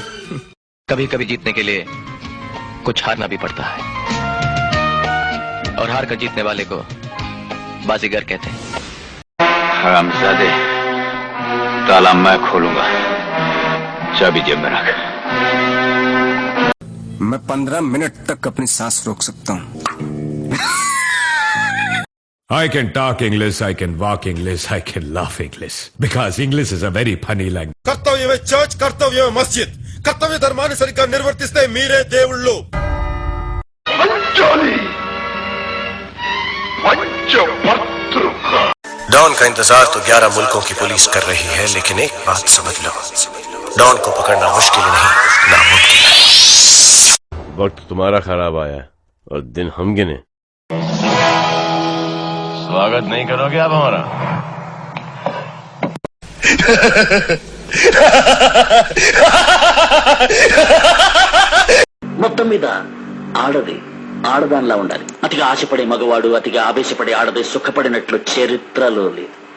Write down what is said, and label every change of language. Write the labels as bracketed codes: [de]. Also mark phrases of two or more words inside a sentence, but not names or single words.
[hi] कभी कभी जीतने के लिए कुछ हारना भी पड़ता है, और हार कर जीतने वाले को बाजीगर कहते हैं। हरामजादे, ताला मैं खोलूंगा, चाबी जेब में रख। मैं 15 मिनट तक अपनी सांस रोक सकता हूँ। [en] I can talk English, I can walk English, I can laugh English. Because English is a very funny language. [te] కర్తవ్యమే చర్చ్, కర్తవ్యమే మస్జిద్. కర్తవ్య ధర్మాన్ని సరిగ్గా నిర్వర్తిస్తే మీరే దేవుళ్ళు. [hi] डॉन का इंतजार तो 11 मुल्कों की पुलिस कर रही है, लेकिन एक बात समझ लो, डॉन को पकड़ना मुश्किल नहीं, नामुमकिन है। वक्त तुम्हारा खराब आया और दिन हम गिने। स्वागत नहीं करोगे आप हमारा? [te] మొత్తం మీద ఆడది ఆడదానిలా ఉండాలి. అతిగా ఆశపడే మగవాడు, అతిగా ఆవేశపడే ఆడది సుఖపడినట్లు చరిత్రలో లేదు.